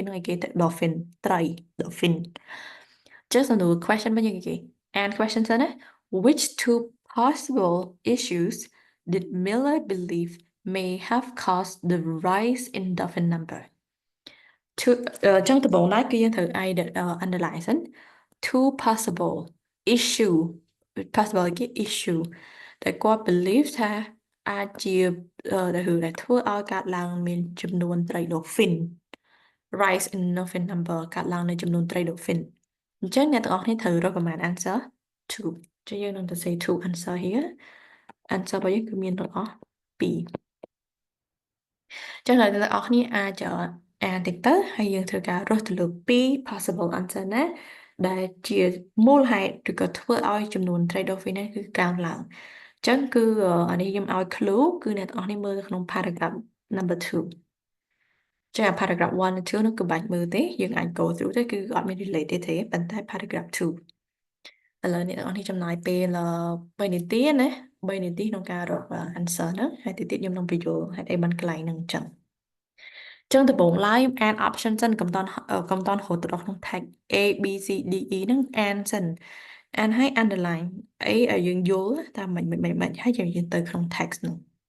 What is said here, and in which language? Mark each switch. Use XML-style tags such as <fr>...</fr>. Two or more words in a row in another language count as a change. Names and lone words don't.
<km>ហ្នឹងឯគេទៅ</km> <en>dolphin ត្រី dolphin</en> <km>ចឹងសំណួរ</km> <en>question</en> <km>វិញគេ</km> <en>and question</en> <km>សិនណា</km> <en>which two possible issues did Miller believe may have caused the rise in dolphin number two</en> <km>ចឹងដំបូងឡើយគឺយើងត្រូវ underline សិន</km> <en>two possible issue possible</en> <km>គេ issue ដែលគាត់ believe ថាអាចជាដែលធ្វើឲ្យកើតឡើងមានចំនួនត្រី dolphin</km> <en>rise in dolphin number</en> <km>កើតឡើងនៃចំនួនត្រី dolphin អញ្ចឹងអ្នកទាំងអស់គ្នាត្រូវរកប្រមាណ</km> <en>answer two</en> <km>ចឹងយើងនឹងទៅ</km> <en>say two answer here answer</en> <km>របស់យើងគឺមានទាំងអស់ពីរ ចឹងហើយអ្នកទាំងអស់គ្នាអាចអានតិចទៅហើយយើងធ្វើការរកទៅលើពីរ</km> <en>possible answer</en> <km>ណាដែលជាមូលហេតុឬក៏ធ្វើឲ្យចំនួនត្រី dolphin នេះគឺកើន ឡើងចឹងគឺអានេះខ្ញុំឲ្យ clue គឺអ្នកទាំងអស់គ្នាមើលនៅក្នុង</km> <en>paragraph number 2</en> <km>ចឹងអា paragraph 1 និង2នោះគឺបាច់ មើលទេយើងអាច</km> <en>go through</en> <km>ទេគឺអត់មាន related ទេប៉ុន្តែ paragraph 2ឥឡូវអ្នកទាំងអស់គ្នាចំណាយពេល3នាទីណា3នាទីក្នុងការរក answer ហ្នឹងហើយតិចទៀតខ្ញុំនឹងបញ្យល់ហេតុអីបានកន្លែងហ្នឹងអញ្ចឹងចឹងដំបូងឡើយអាន option សិកំតន់ហូតទៅដល់ក្នុង tag A B C D E ហ្នឹងអានសិនអានហើយ underline អីឲ្យយើងយល់ថាមិនហើយយើងទៅក្នុង text ហ្នឹង</km>